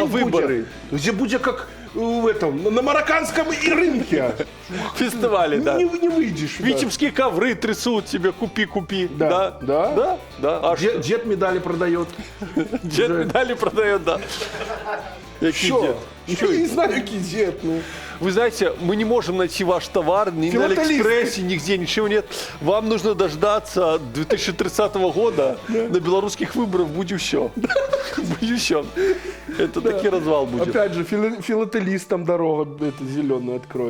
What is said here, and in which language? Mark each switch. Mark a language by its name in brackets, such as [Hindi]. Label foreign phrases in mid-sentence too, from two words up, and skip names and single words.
[Russian] на выборы. Где будет как в этом, на марокканском и рынке. Фестивале, да. Не выйдешь. Витебские ковры трясут тебе, купи. Да. А Дед медали продает. Дед медали продает, да. [Ukrainian] Який Що? дід? Я не знаю, який дід, ну. [Russian] Вы знаете, мы не можем найти ваш товар ни на Филателист. Алиэкспрессе, нигде, ничего нет. Вам нужно дождаться 2030 года на белорусских выборах. Будь еще. Будь еще. Это таки развал будет. Опять же, филателистам дорога зеленая откроет.